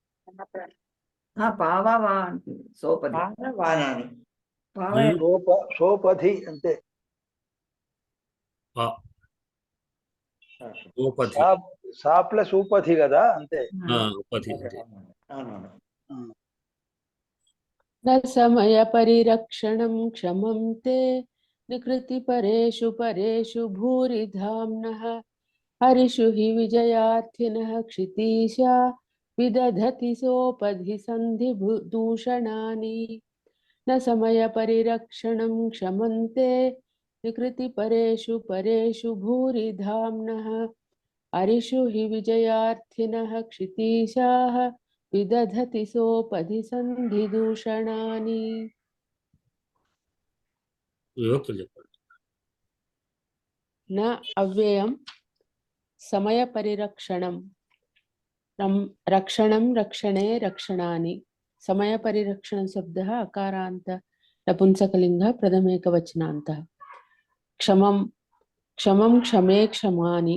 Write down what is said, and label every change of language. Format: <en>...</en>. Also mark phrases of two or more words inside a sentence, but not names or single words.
<te>పావా అంటుంది. సోపది వానాని పావే సోపధి అంతే. సోపధి సా ప్లస్ ఉపధి కదా, అంతే. ఉపధి అంతే. అవునవును.</te> <sa>न समय परिरक्षणं क्षमं ते निकृति परेषु भूरि धाम्नः हरिषु हि विजयार्थिनः क्षितीशा विदधति सोपधि सन्धि दूषणानि न समय परिरक्षणं क्षमं ते निकृति परेषु भूरि धाम्नः हरिषु हि विजयार्थिनः क्षितीशाः विदधति सोपधि सन्धि दूषणानि.</sa> <te>విభక్తులు చెప్పండి.</te> <sa>न अव्ययं समय परिरक्षणं रक्षणं रक्षणे रक्षणानि. समय परिरक्षण शब्दः अकारान्त नपुंसकलिङ्गः प्रथमेकवचनान्तः. क्षमं क्षमे क्षमानि.</sa>